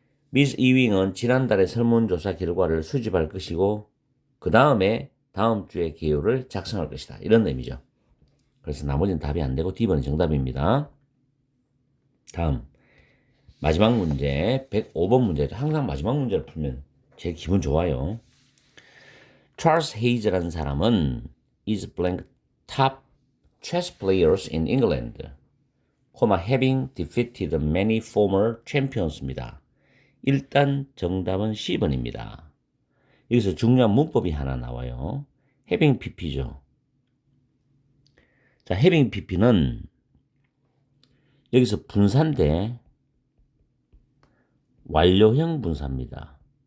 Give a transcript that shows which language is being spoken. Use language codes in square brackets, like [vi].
[ko] 미스 이윙은 지난달의 설문조사 결과를 수집할 것이고 그 다음에 다음 주에 개요를 작성할 것이다. 이런 의미죠. 그래서 나머지는 답이 안 되고 D번이 정답입니다. 다음 마지막 문제 105번 문제죠. 항상 마지막 문제를 풀면 제일 기분 좋아요. 찰스 헤이즈라는 사람은 [en] is blank top chess players in England, having defeated many former champions입니다. [ko] 일단 정답은 C번입니다. 여기서 중요한 문법이 하나 나와요. having pp죠. 자, having pp는 여기서 분사인데 완료형 분사입니다.